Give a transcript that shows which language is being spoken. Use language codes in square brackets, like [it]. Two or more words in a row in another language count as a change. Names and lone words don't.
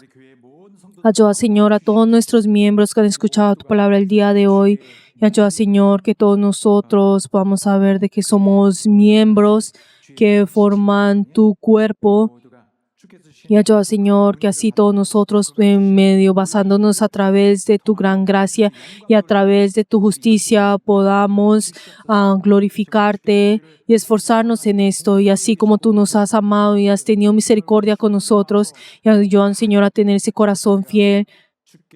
[ko] 우리 교회의 모든 성도 [es] ayuda, Señor, a todos nuestros miembros que han escuchado tu palabra el día de hoy. Y ayuda, Señor, que todos nosotros podamos saber de que somos miembros que forman tu cuerpo. [ko] 모두가 주께서 주신 [es] Y ayuda, Señor, que así todos nosotros en medio, basándonos a través de tu gran gracia y a través de tu justicia, podamos glorificarte y esforzarnos en esto. Y así como tú nos has amado y has tenido misericordia con nosotros, y ayudan, Señor, a tener ese corazón fiel.